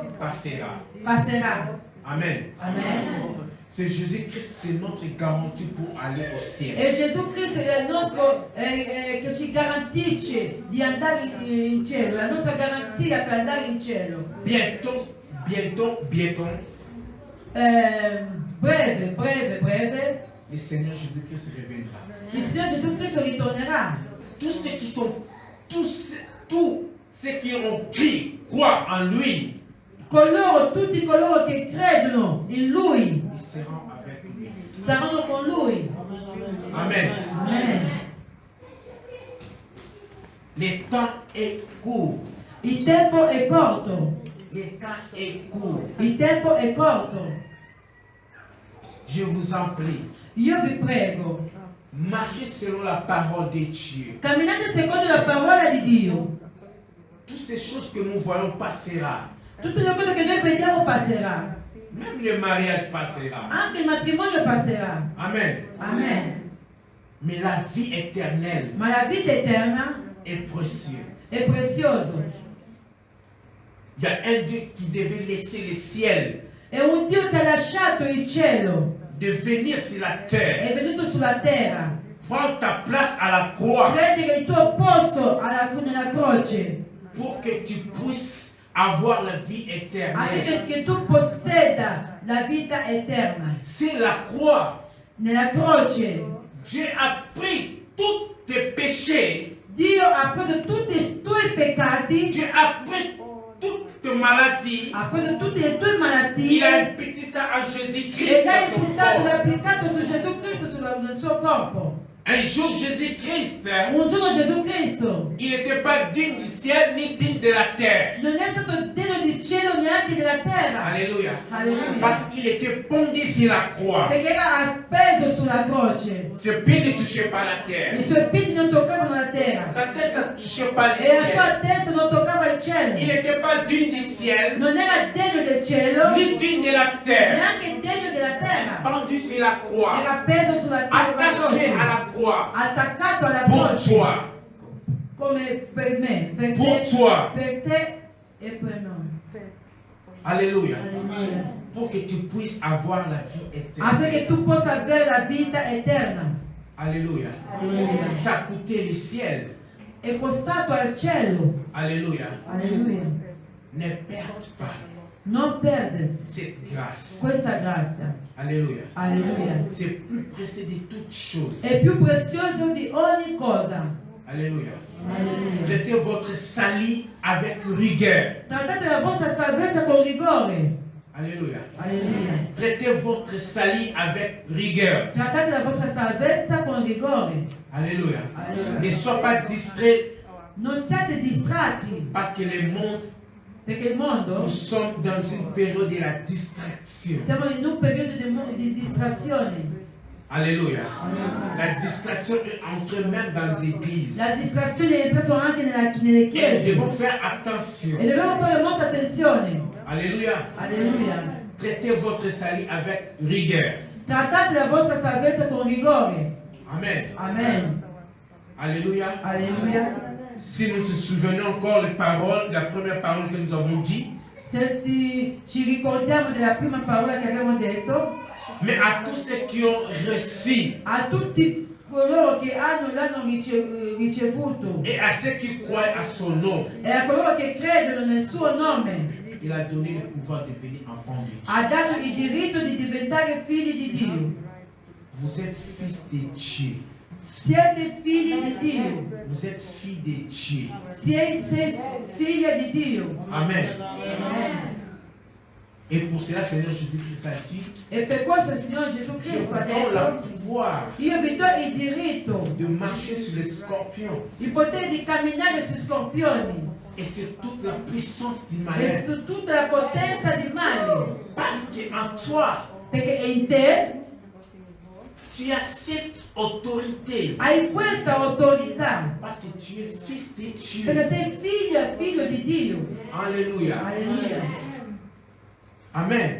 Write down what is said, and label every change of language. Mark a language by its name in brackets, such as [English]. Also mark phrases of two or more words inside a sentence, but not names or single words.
[French] passera. [Italian] passerà. [French] Amen. [Italian] Amen. [French] C'est Jésus-Christ, c'est notre garantie pour aller au ciel. [Italian] E Gesù Cristo è il nostro che ci garantisce di andare in cielo, la nostra garanzia per andare in cielo. [French] Bientôt, [Italian] Breve, [French] le Seigneur Jésus-Christ reviendra. [Italian] il Signore Gesù Cristo ritornerà. [French] Tous ceux qui ont cru, croient en lui, [Italian] Tutti coloro che credono in Lui [French] ils seront avec lui. [Italian] saranno con Lui. [French] Amen. [Italian] Amen. [French] Le temps est court. [Italian] Il tempo è corto. [French] Le temps est court. [Italian] Il tempo è corto. [French] Je vous en prie, [Italian] Io vi prego, [French] marchez selon la parole de Dieu. [Italian] camminate secondo la parola di Dio. [French] Toutes ces choses que nous voyons passera. [Italian] Tutte le cose che noi vediamo passerà. [French] Même le mariage passera. [Italian] Anche il matrimonio passerà. [French] Amen. [Italian] Amen. [French] Mais la vie éternelle [Italian] Ma la vita eterna [French] est précieuse. [Italian] è prezioso. [French] Il y a un Dieu qui devait laisser le ciel, [Italian] È un Dio che ha lasciato il cielo, [French] de venir sur la terre, [Italian] è venuto sulla terra, [French] prendre ta place à la croix [Italian] prendere il tuo posto nella croce, [French] pour que tu puisses avoir la vie éternelle. [Italian] affinché tu posseda la vita eterna. [French] C'est la croix. [Italian] Nella croce [French] Dieu a pris tous tes péchés. [Italian] Dio ha preso tutti i tuoi peccati, [French] Dieu a pris toutes maladie, [Italian] a causa di tutte le tue [French] il [Italian] malattie, [French] a imputé ça à [Italian] e [French] Jésus-Christ [Italian] l'hai [French] dans son [Italian] imputato, l'hai [French] corps. [Italian] applicato su Gesù Cristo, nel suo corpo. [French] Un jour, Jésus-Christ, [Italian] Un giorno Gesù Cristo [French] il n'était pas digne du ciel ni digne de la terre. [Italian] non è stato degno di cielo neanche della terra. [French] Alléluia. [Italian] Alleluia. [French] Parce qu'il était pendu sur la croix. [Italian] Perché era appeso sulla croce. [French] Ses pieds ne touchaient pas la terre. [Italian] I suoi piedi non toccavano la terra. [French] Sa tête ne touchait pas le [Italian] E la [French] ciel. [Italian] sua testa non toccava il [French] Il [Italian] cielo. [French] n'était pas digne du ciel [Italian] Non era degno del cielo, [French] ni digne de la terre. [Italian] neanche degno della terra. [French] Pendu sur la croix. [Italian] Era appeso sulla [French] Attaché [Italian] croce. [French] à la croix. [Italian] Attaccato alla [French] Pour [Italian] croce. [French] toi. [Italian] Come per me, per [French] Pour [Italian] te, [French] toi. [Italian] per te e per noi. [French] Alléluia. [Italian] Alleluia. [French] Pour que tu puisses avoir la vie éternelle. [Italian] Affinché tu possa avere la vita eterna. [French] Alléluia. [Italian] Alleluia. [French] Ça coûtait le ciel. [Italian] È costato al cielo. [French] Alléluia. [Italian] Alleluia. [French] Ne perde pas [Italian] Non perde [French] cette grâce. [Italian] questa grazia. [French] Alléluia. [Italian] Alleluia. [French] C'est plus précieux de toutes choses. [Italian] È più prezioso di ogni cosa. [French] Alléluia. [Italian] Alleluia. [French] Traitez votre salut avec rigueur. [Italian] Trattate la vostra salvezza con rigore. [French] Alléluia. [Italian] Alleluia. [French] Traitez votre salut avec rigueur. [Italian] Trattate la vostra salvezza con rigore. [French] Alléluia. [Italian] Alleluia. [French] Ne sois pas distrait [Italian] Non siate distratti, [French] parce que le monde, [Italian] perché il mondo, [French] nous sommes dans une période de la distraction. [Italian] siamo in un periodo di distrazione. [French] Alléluia. La distraction est entrée même dans les églises. [Italian] La distrazione è entrata anche nelle [French] Et nous [Italian] chiese. [French] devons faire attention. [Italian] E dobbiamo fare molta attenzione. [French] Alléluia. [Italian] Alleluia. [French] Traitez votre salut avec rigueur. [Italian] Trattate la vostra salvezza con rigore. [French] Amen. [Italian] Amen. [French] Alléluia. [Italian] Alleluia. [French] Si nous nous souvenons encore les paroles, la première parole que nous avons dit, [Italian] Se ci ricordiamo della prima parola che abbiamo detto, [French] mais à tous ceux qui ont reçu [Italian] a tutti coloro che l'hanno ricevuto [French] et à ceux qui croient à son nom, [Italian] e a coloro che credono nel suo nome, [French] il a donné le pouvoir de devenir enfant de Dieu. [Italian] ha dato il diritto di diventare figli di Dio. [French] Vous êtes fils de Dieu. [Italian] Siete figli di Dio. [French] Vous êtes fille de Dieu. [Italian] Sei figlia di Dio. [French] Amen. [Italian] Amen. [French] Et pour cela, Seigneur Jésus-Christ a dit, [Italian] E per questo il Signore Gesù [French] je [Italian] Cristo [French] vous [Italian] ha [French] donne le [Italian] detto, [French] pouvoir [Italian] io vi do il diritto, [French] de marcher sur les scorpions [Italian] il potere di camminare sui scorpioni [French] et sur toute la puissance du [Italian] e [French] malin. [Italian] su tutta la potenza di male. [French] Parce qu'en toi, [Italian] Perché in te [French] tu as cette autorité. [Italian] hai questa autorità. [French] Parce que tu es fils de [Italian] Perché [French] Dieu. [Italian] sei figlio di Dio. [French] Alléluia. [Italian] Alleluia. Amen.